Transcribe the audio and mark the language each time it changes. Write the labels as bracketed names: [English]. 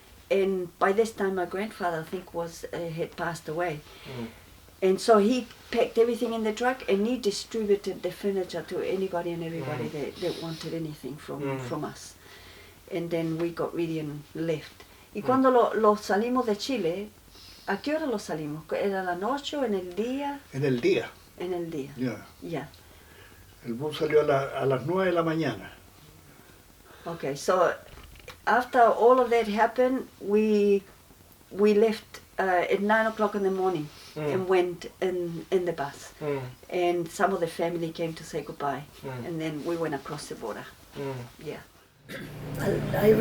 [English] And by this time, my grandfather, I think, had passed away. And so he packed everything in the truck, and he distributed the furniture to anybody and everybody that wanted anything from us. And then we got ready and left. [Spanish] Y cuando lo salimos de Chile, ¿a qué hora lo salimos? ¿Era la noche o en el día? En el día. En el día. Ya. Ya. El bus salió a las 9 de la mañana. [English] Okay, so after all of that happened, we left at 9 o'clock in the morning and went in the bus. And some of the family came to say goodbye. And then we went across the border. Yeah. I